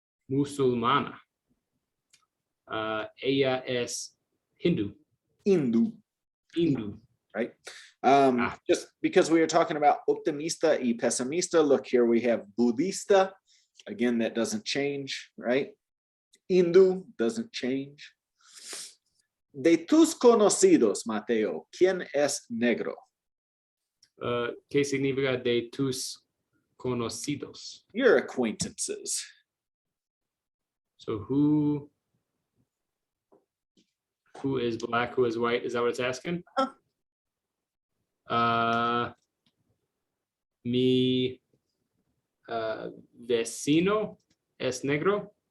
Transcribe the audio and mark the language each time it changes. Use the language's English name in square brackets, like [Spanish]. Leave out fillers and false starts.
[Spanish] Musulmana. Ella es Hindu. [English] Hindu. Right? Just because we were talking about [Spanish] optimista y pesimista, [English] look here we have budista. Again, that doesn't change, right? Hindu doesn't change. [Spanish] De tus conocidos, Mateo, ¿quién es negro? ¿Qué significa de tus conocidos? [English] Your acquaintances. So who is black, who is white? Is that what it's asking? [Spanish] Mi vecino es negro.